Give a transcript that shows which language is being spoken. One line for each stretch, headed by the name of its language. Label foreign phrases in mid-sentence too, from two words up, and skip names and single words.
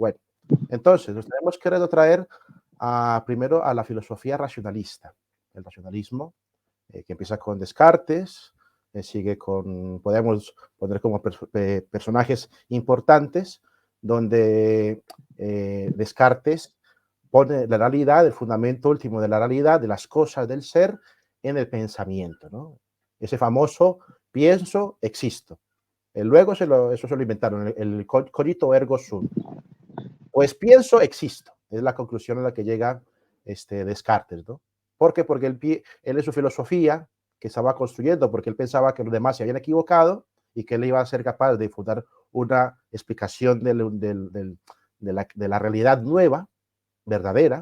Spanish: Bueno, entonces nos tenemos que retrotraer primero a la filosofía racionalista, el racionalismo, que empieza con Descartes, sigue con, podemos poner como personajes importantes, donde Descartes pone la realidad, el fundamento último de la realidad, de las cosas del ser, en el pensamiento, ¿no? Ese famoso pienso, existo. Luego eso se lo inventaron, el
Latin: cogito ergo sum.
Spanish: Pues pienso, existo. Es la conclusión a la que llega Descartes, ¿no? ¿Por qué? Porque él en su filosofía que estaba construyendo, porque él pensaba que los demás se habían equivocado y que él iba a ser capaz de fundar una explicación de la realidad nueva, verdadera.